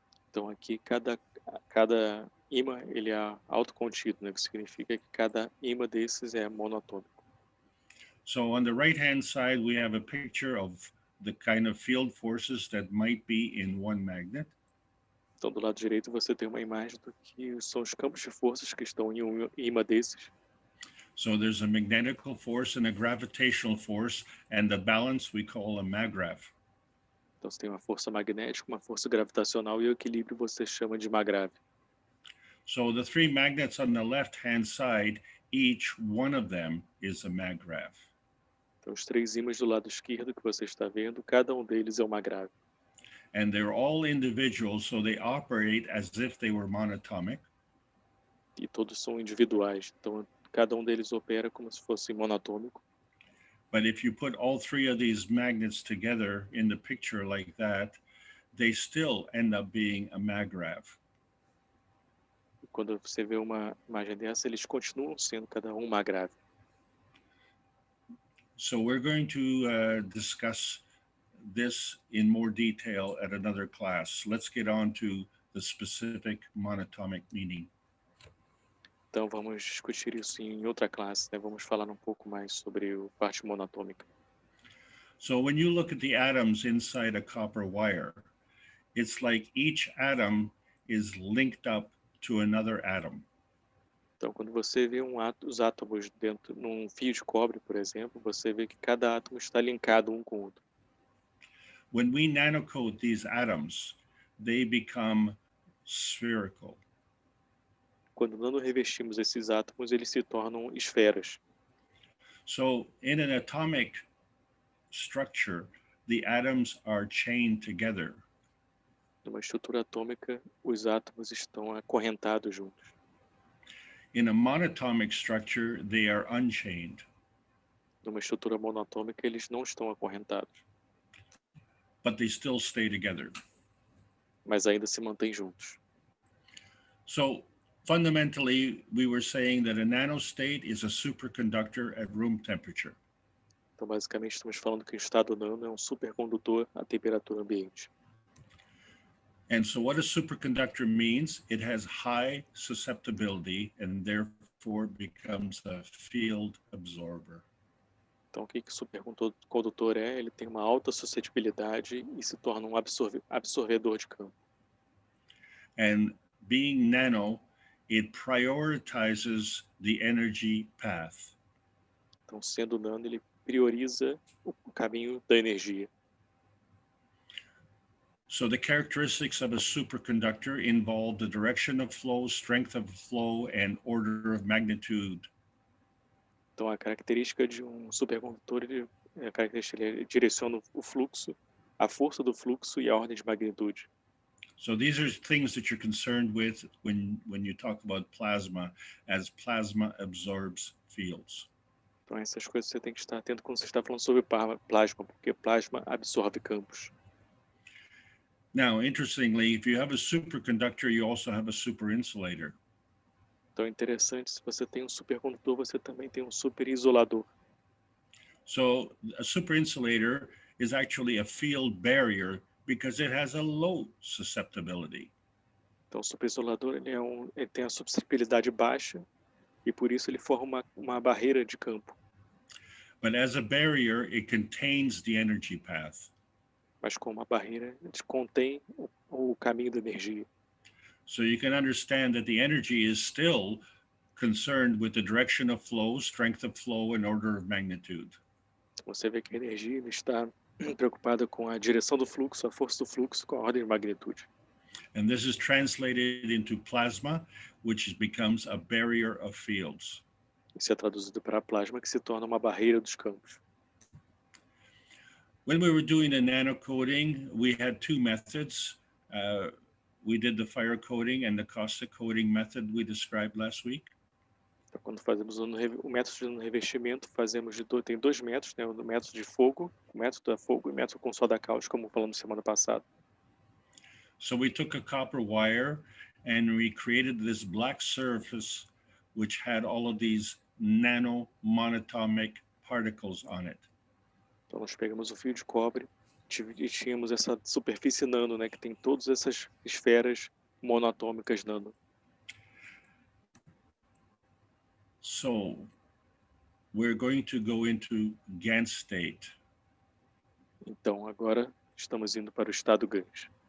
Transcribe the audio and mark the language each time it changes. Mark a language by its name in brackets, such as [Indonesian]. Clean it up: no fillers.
[Portuguese] Então aqui cada ímã ele é autocontido, né? Que significa que cada ímã desses é monatômico. [English] So on the right-hand side, we have a picture of the kind of field forces that might be in one magnet. [Portuguese] Então do lado direito você tem uma imagem do que são os campos de forças que estão em um ímã desses. [English] So there's a magnetical force and a gravitational force, and the balance we call a maggrav. [Portuguese] Então você tem uma força magnética, uma força gravitacional e o equilíbrio você chama de maggrav. [English] So the 3 magnets on the left-hand side, each one of them is a maggrav. [Portuguese] Então os 3 ímãs do lado esquerdo que você está vendo, cada um deles é uma maggrav. [English] And they're all individual, so they operate as if they were monatomic. [Portuguese] E todos são individuais, então cada um deles opera como se fosse monatômico. [English] But if you put all 3 of these magnets together in the picture like that, they still end up being a maggrav. [Portuguese] E quando você vê uma imagem dessa, eles continuam sendo cada um maggrav. [English] So we're going to discuss this in more detail at another class. Let's get on to the specific monatomic meaning. [Portuguese] Então vamos discutir isso em outra classe, né? Vamos falar um pouco mais sobre a parte monatômica. [English] So when you look at the atoms inside a copper wire, it's like each atom is linked up to another atom. [Portuguese] Então quando você vê os átomos dentro num fio de cobre, por exemplo, você vê que cada átomo está linkado um com o outro. [English] When we nanocoat these atoms, they become spherical. [Portuguese] quando nano-revestimos esses átomos, eles se tornam esferas. [English] So in an atomic structure, the atoms are chained together. [Portuguese] Numa estrutura atômica, os átomos estão acorrentados juntos. [English] In a monatomic structure, they are unchained. [Portuguese] Numa estrutura monatômica, eles não estão acorrentados, [English] But they still stay together. [Portuguese] mas ainda se mantêm juntos. [English] So fundamentally, we were saying that a nanostate is a superconductor at room temperature. [Portuguese] Então, basicamente, estamos falando que o estado nano é um supercondutor à temperatura ambiente. [English] And so what a superconductor means, it has high susceptibility and therefore becomes a field absorber. [Portuguese] Então, o que o supercondutor é? Ele tem uma alta suscetibilidade e se torna um absorvedor de campo. [English] And being nano, it prioritizes the energy path. [Portuguese] Então, sendo nano, ele prioriza o caminho da energia. [English] So the characteristics of a superconductor involve the direction of flow, strength of flow, and order of magnitude. [Portuguese] Então, a característica de um supercondutor, ele direciona o fluxo, a força do fluxo e a ordem de magnitude. [English] So these are things that you're concerned with when you talk about plasma, as plasma absorbs fields. [Portuguese] Então, essas coisas você tem que estar atento quando você está falando sobre plasma, porque plasma absorve campos. [English] Now, interestingly, if you have a superconductor, you also have a superinsulator. [Portuguese] Então, é interessante, se você tem um supercondutor, você também tem um superisolador. [English] So a superinsulator is actually a field barrier because it has a low susceptibility. [Portuguese] Então, o superisolador ele tem a suscetibilidade baixa e por isso ele forma uma barreira de campo. [English] But as a barrier, it contains the energy path. [Portuguese] Mas com uma barreira, ele contém o caminho da energia. [English] So you can understand that the energy is still concerned with the direction of flow, strength of flow, and order of magnitude. [Portuguese] Você vê que a energia está preocupada com a direção do fluxo, a força do fluxo, com a ordem de magnitude. [English] And this is translated into plasma, which becomes a barrier of fields. [Portuguese] Isso é traduzido para plasma, que se torna uma barreira dos campos. [English] When we were doing the nano coating, we had two methods. We did the fire coating and the caustic coating method we described last week. [Portuguese] Então, quando fazemos o método de revestimento, tem dois métodos, né? O método de fogo, o método a fogo e o método com soda cáustica, como falamos semana passada. [English] So we took a copper wire and we created this black surface which had all of these nano monatomic particles on it. [Portuguese] Então nós pegamos o fio de cobre e tínhamos essa superfície nano, né, que tem todas essas esferas monatômicas nano. [English] So we're going to go into Gans state. [Portuguese] Então agora estamos indo para o estado Gans.